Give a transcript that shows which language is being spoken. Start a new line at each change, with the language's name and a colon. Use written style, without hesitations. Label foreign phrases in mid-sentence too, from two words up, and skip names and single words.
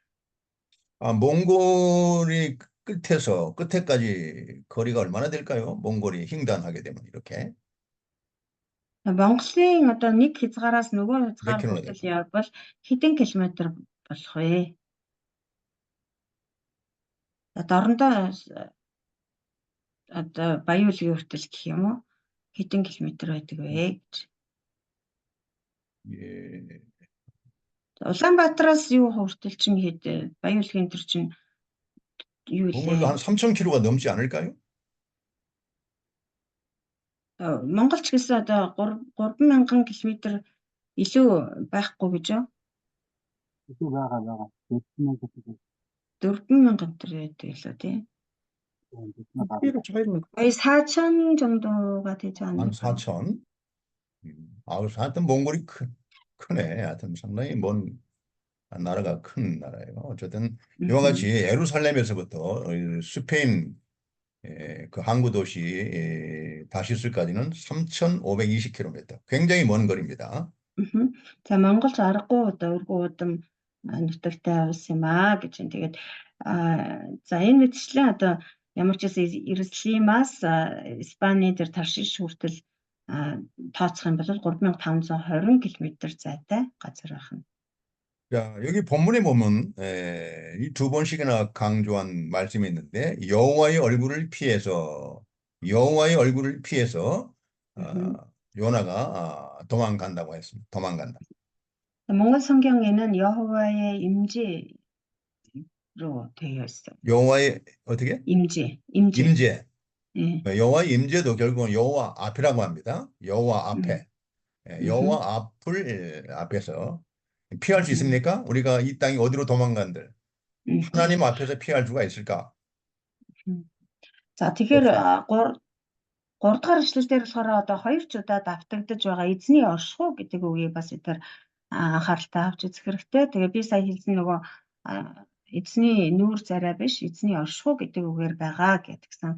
Korean: 몽골이 끝에서 끝에까지 거리가 얼마나 될까요? 몽골이 횡단하게 되면 이렇게.
Mongolian: Монголын одоо нэг хязгаараас нөгөө хязгаар хүртэл явбал хэдэн километр болох вэ? Дорндоо одоо Баян-Улгийн хүртэл гэх юм уу? Хэдэн километр байдаг вэ гэж. Улаанбаатараас юу хүртэл чинь Баян-Улгийн төр чинь юу
Korean: 몽골도 한 3,000km가 넘지 않을까요?
Mongolian: Монголч гэсэн одоо 3000 км илүү байхгүй гэж юу? илүү байгаа. 4000 төр байдаг илүү тийм.
Korean: 거의 4,000 정도가 되지 않을까? 14,000. 하여튼 몽골이 크네. 하여튼 상당히 먼 나라가 큰 나라예요. 어쨌든 이와 같이 예루살렘에서부터 스페인 그 항구 도시 다시스까지는 3,520km. 굉장히 먼 거리입니다.
Mongolian: За Монголч аргагүй одоо өргөн удам нутагтай улс юм гэж юм. Тэгээд за энэ мэтчлэн одоо ямар ч гэсэн Иерусалимаас Испани дээр Таршиш хүртэл тооцох юм бол 3520 км зайтай газар байна.
Korean: 자, 여기 본문에 보면 이 두 번씩이나 강조한 말씀이 있는데 여호와의 얼굴을 피해서 요나가 도망간다고 했습니다. 도망간다. 몽골 성경에는 여호와의 임재로 되어 있어요. 여호와의 어떻게? 임재. 예. 여호와의 임재도 결국은 여호와 앞이라고 합니다. 여호와 앞에. 여호와 앞에서 피할 수 있습니까? 우리가 이 땅이 어디로 도망간들 하나님 앞에서 피할 수가 있을까?
Mongolian: За тэгэхээр 3 дахь эшлэлдэр болохоор одоо хоёр ч удаа давтагдж байгаа эзний оршихуй гэдэг үгийг бас эдгээр анхааралтай авч үзэх хэрэгтэй. Тэгээ би сая хэлсэн нөгөө эзний нүүр царай биш, эзний оршихуй гэдэг үгээр байгаа гэдгсэн.